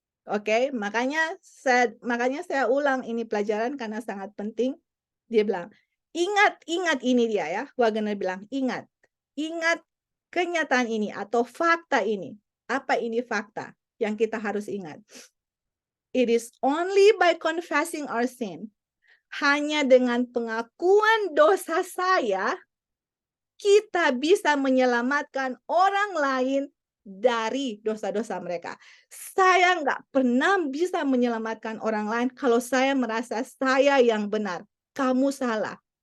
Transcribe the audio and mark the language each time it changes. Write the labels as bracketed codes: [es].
[id] Oke, makanya saya ulang ini pelajaran karena sangat penting. Dia bilang, ingat ini dia ya. Wagner bilang, ingat kenyataan ini atau fakta ini. Apa ini fakta yang kita harus ingat? [en] It is only by confessing our sin. [id] Hanya dengan pengakuan dosa saya, kita bisa menyelamatkan orang lain dari dosa-dosa mereka. Saya nggak pernah bisa menyelamatkan orang lain kalau saya merasa saya yang benar, kamu salah.